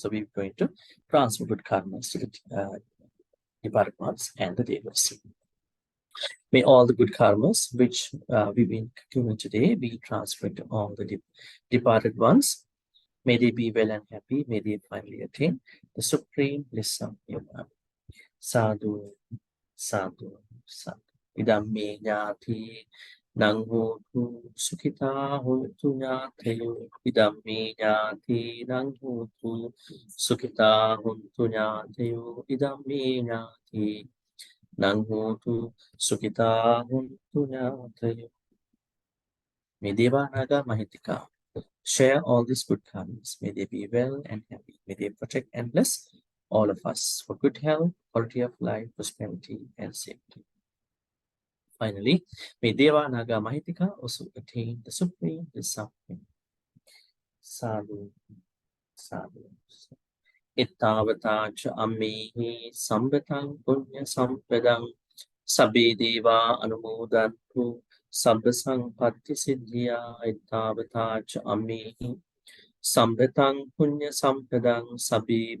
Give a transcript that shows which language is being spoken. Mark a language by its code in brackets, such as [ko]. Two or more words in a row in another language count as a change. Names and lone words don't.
[en] So we're going to transfer good karmas to the departed ones and the devas. May all the good karmas which we've been given today be transferred to all the departed ones. May they be well and happy. May they finally attain the supreme bliss of Yoga. [pi] Sadhu, sadhu, sadhu. Idam me jnati nang hotu sukhita hotu jnatayo. Idam me jnati nang hotu sukhita hotu jnatayo. Idam me jnati nang hotu sukhita hotu jnatayo. [en] May [pi] Deva Naga Mahitika [en] share all these good karmas. May they be well and happy. May they protect and bless all of us for good health, quality of life, prosperity, and safety. Finally, may [pi] Deva Naga Mahitika [en] also attain the supreme suffering. [pi] Sadhu, sadhu. Ittavata cha ammehi sambhatang punya sampadang sabbe deva anumodantu sabba sampatti siddhya ittavata cha ammehi sambhatang punya sampadang sabbe